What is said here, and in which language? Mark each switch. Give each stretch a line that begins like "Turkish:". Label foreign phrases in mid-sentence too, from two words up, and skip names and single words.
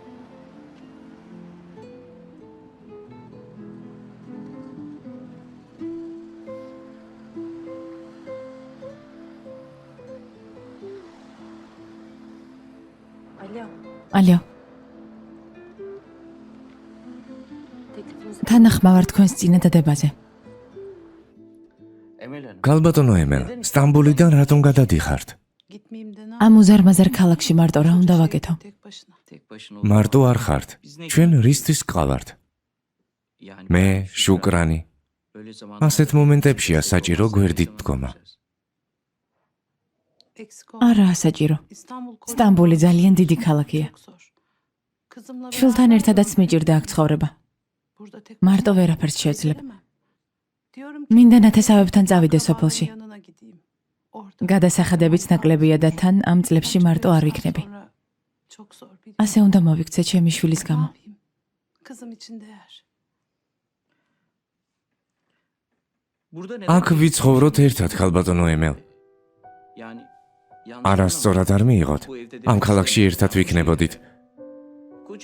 Turkish: Alo.
Georgian: ალო,
Turkish: Teklifinizi
Georgian: თანახმა ვარ თქვენს წინადადებაზე.
Turkish: Emel Hanım.
Georgian: გალბატონო ემელ, სტამბოლიდან რატომ გადადიხართ?
Turkish: Gitmeyeyim de ne
Georgian: ამ უზარმაზარ ქალაქში მარტო რა უნდა ვაკეთო?
Turkish: tek başına. Tek başına
Georgian: მარტო არ ხართ. ჩვენ რისთვის გყავართ?
Turkish: Yani
Georgian: მე, შუკრანი.
Turkish: böyle zaman
Georgian: ასეთ მომენტებშია საჭირო გვერდით დგომა.
Turkish: Eksik
Georgian: არაა საჭირო.
Turkish: İstanbul
Georgian: სტამბული ძალიან დიდი ქალაქია.
Turkish: çok zor. Kızımla
Georgian: შვილთან
Turkish: beraber
Georgian: ერთადაც მიჭირდა აქ ცხოვრება.
Turkish: burada tek
Georgian: მარტო
Turkish: başına
Georgian: ვერაფერს შევძლებ.
Turkish: gelemem. Diyorum ki
Georgian: მინდა ნათესავებთან წავიდე
Turkish: akrabaların
Georgian: სოფელში.
Turkish: yanına gideyim. orada.
Georgian: გადასახადებიც nakლებია და თან ამ წლებში მარტო არ ვიქნები.
Turkish: Sonra çok zor bir.
Georgian: ასე უნდა მოვიქცე ჩემი შვილის
Turkish: Ne
Georgian: გამო.
Turkish: yapayım? Kızım için değer. Burada neden?
Georgian: აქ ვიცხოვროთ ერთად, ხალბატონო ემელ.
Turkish: Yani
Georgian: არასწორად არ მიიღოთ.
Turkish: Bu evde de
Georgian: ამ ქალაქში ერთად ვიქნებოდით.
Turkish: Koca